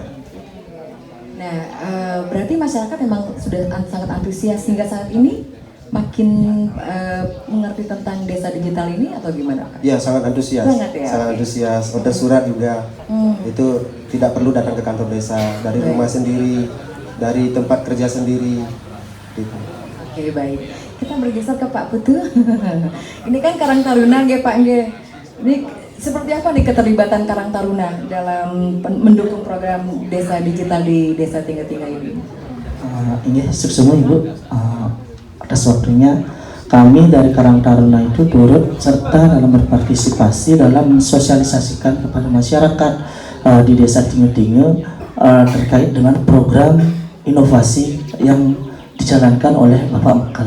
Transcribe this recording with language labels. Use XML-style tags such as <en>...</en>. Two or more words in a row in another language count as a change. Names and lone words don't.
<id>Nah, berarti masyarakat memang sudah sangat antusias hingga saat ini makin mengerti tentang desa digital ini atau gimana? Ya, sangat antusias. Sangat antusias. Order surat juga itu tidak perlu datang ke kantor desa, dari rumah sendiri, dari tempat kerja sendiri. Gitu. Oke, baik. Kita bergeser ke Pak Putu. Ini kan Karang Taruna, nggih Pak nggih. Ini seperti apa nih keterlibatan Karang Taruna dalam mendukung program desa digital di Desa Tinggal-Tinggal ini? Ini semua Ibu, atas waktunya kami dari Karang Taruna itu turut serta dalam berpartisipasi dalam mensosialisasikan kepada masyarakat di Desa Tinggal-Tinggal terkait dengan program inovasi yang dijalankan oleh Bapak Mekal.</id>